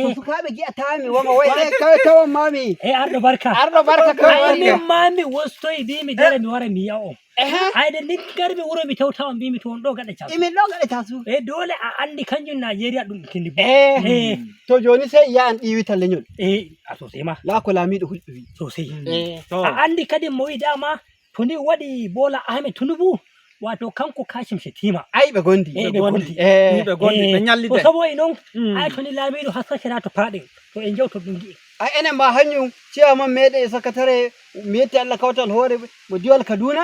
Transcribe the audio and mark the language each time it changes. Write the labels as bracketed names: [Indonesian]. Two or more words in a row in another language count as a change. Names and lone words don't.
[Fula] to sukaɓe gi'atami woma way kawon mami e arɗo barka arɗo barka ay kawon min ma mi wostoyi mbimi dara mi wara mi yiya on ehe ayde liggarmi wuro mi tawtawa mbimi to on ɗo gaɗa cas imin ɗo gaɗe tasu e dole a andi kanjum Nigeria ɗum Tinubu eh to joni sey yiya an ɗiwita leñol e a sosai ma la ko laamiɗo hulɓe wi sosai eh a andi kadi mo wi dama to ni waɗi Bola Ahmed Tinubu wato kanko Kashim Shettima ay ɓe gondi Eh, ɓe gondi. eh to saboda non ay to ni laamiɗo hassakira to paɗen to en jewto ɗum gi'i ay enen ma hanjum ciyaman meɗe e sakatare mi yetti Allah kawtal hoore mo diwal Kaduna